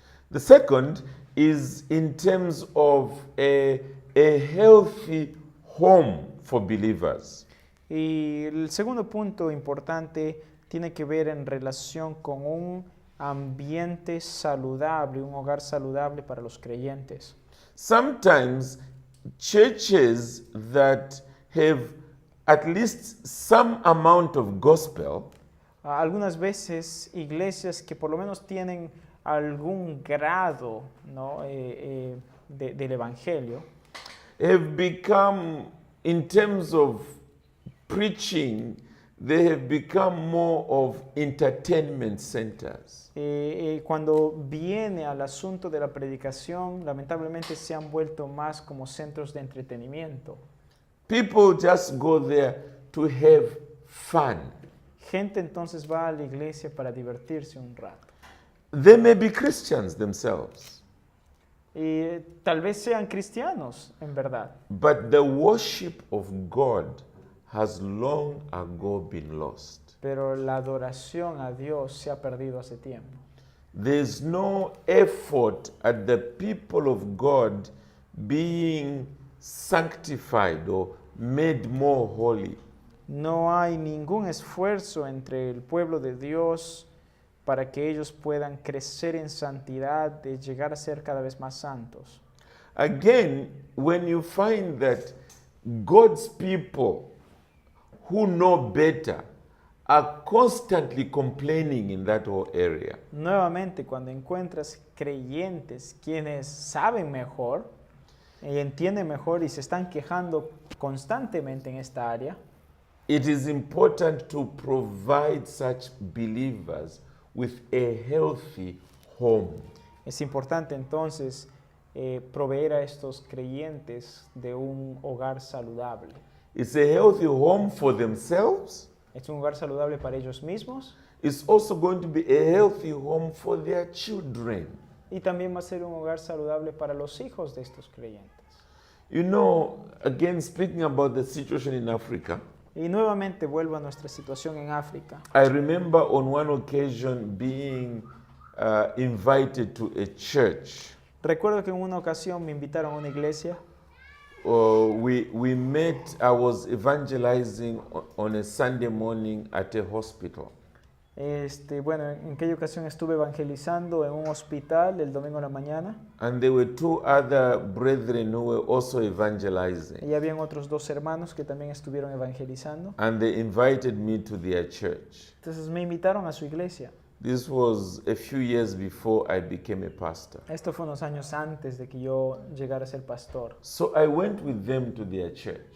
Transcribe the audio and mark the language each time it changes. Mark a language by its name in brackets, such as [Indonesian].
[English] The second is in terms of a healthy home for believers. [Spanish] Y el segundo punto importante tiene que ver en relación con un ambiente saludable, un hogar saludable para los creyentes. [English] Sometimes churches that have at least some amount of gospel [Spanish] Algunas veces iglesias que por lo menos tienen algún grado, ¿no? Del Evangelio, [English] have become, in terms of preaching, they have become more of entertainment centers. [Spanish] cuando viene al asunto de la predicación, lamentablemente se han vuelto más como centros de entretenimiento. [English] People just go there to have fun. [Spanish] Gente entonces va a la iglesia para divertirse un rato. [English] They may be Christians themselves, [Spanish] Y tal vez sean cristianos, en verdad, [English] but the worship of God has long ago been lost. [Spanish] pero la adoración a Dios se ha perdido hace tiempo. [English] There's no effort at the people of God being sanctified or made more holy. [Spanish] No hay ningún esfuerzo entre el pueblo de Dios para que ellos puedan crecer en santidad, de llegar a ser cada vez más santos. [English] Again, when you find that God's people who know better are constantly complaining in that whole area, [Spanish] Nuevamente, cuando encuentras creyentes quienes saben mejor y entienden mejor y se están quejando constantemente en esta área, [English] it is important to provide such believers with a healthy home. [Spanish] es importante entonces proveer a estos creyentes de un hogar saludable. [English] It's a healthy home for themselves. [Spanish] Es un hogar saludable para ellos mismos [English] It's also going to be a healthy home for their children. [Spanish] y también va a ser un hogar saludable para los hijos de estos creyentes. [English] You know, again, speaking about the situation in Africa, [Spanish] Y nuevamente vuelvo a nuestra situación en África. [English] I remember on one occasion being invited to a church. [Spanish] Recuerdo que en una ocasión me invitaron a una iglesia. [English] We met, I was evangelizing on a Sunday morning at a hospital. [Spanish] Bueno, en aquella ocasión estuve evangelizando en un hospital el domingo en la mañana [English] And there were two other brethren who were also evangelizing. [Spanish] y habían otros dos hermanos que también estuvieron evangelizando. [English] And they invited me to their church. [Spanish] Entonces me invitaron a su iglesia. [English] This was a few years before I became a pastor. [Spanish] Esto fue unos años antes de que yo llegara a ser pastor. [English] So I went with them to their church.